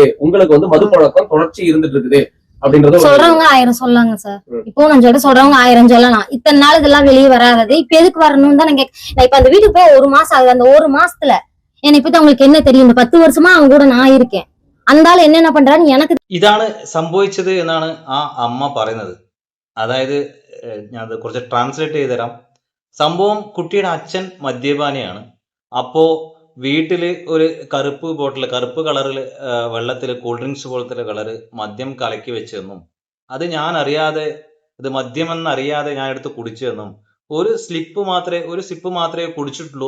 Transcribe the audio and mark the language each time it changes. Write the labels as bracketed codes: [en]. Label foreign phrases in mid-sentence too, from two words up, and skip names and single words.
[ta] உங்களுக்கு வந்து மது பழக்கம் தொடர்ச்சி இருந்துட்டு இருக்குது அப்படின்றது சொல்றவங்க 1000 சொல்லாங்க சார். இப்போ நான் சொல்றவங்க 1000 சொல்லலாம். இத்தனை நாள் இதெல்லாம் வெளியே வராது. இப்ப எதுக்கு வரணும்னு தான் நான் இப்ப அந்த வீட்டுக்கு போய் 1 மாசம் ஆகுது. அந்த 1 மாசத்துல என்னை பத்தி உங்களுக்கு என்ன தெரியும்? இந்த 10 வருஷமா அவங்க கூட நான் இருக்கேன். அந்த ஆள் என்னென்ன பண்றான்னு எனக்கு [ml] ഇതാണ് സംഭവിച്ചത് എന്നാണ് ആ അമ്മ പറയുന്നത്. അതായത് ഞാൻ അത് കുറച്ച് ട്രാൻസ്ലേറ്റ് ചെയ്ത് തരാം. സംഭവം കുട്ടിയുടെ അച്ഛൻ മദ്യപാനിയാണ്. അപ്പോ വീട്ടില് ഒരു കറുപ്പ് കളറിൽ വെള്ളത്തിൽ കൂൾ ഡ്രിങ്ക്സ് പോലത്തെ കളറ് മദ്യം കലക്കി വെച്ചെന്നും അത് ഞാൻ അറിയാതെ, ഇത് മദ്യമെന്നറിയാതെ ഞാൻ എടുത്ത് കുടിച്ചെന്നും ഒരു സിപ്പ് മാത്രമേ കുടിച്ചിട്ടുള്ളൂ.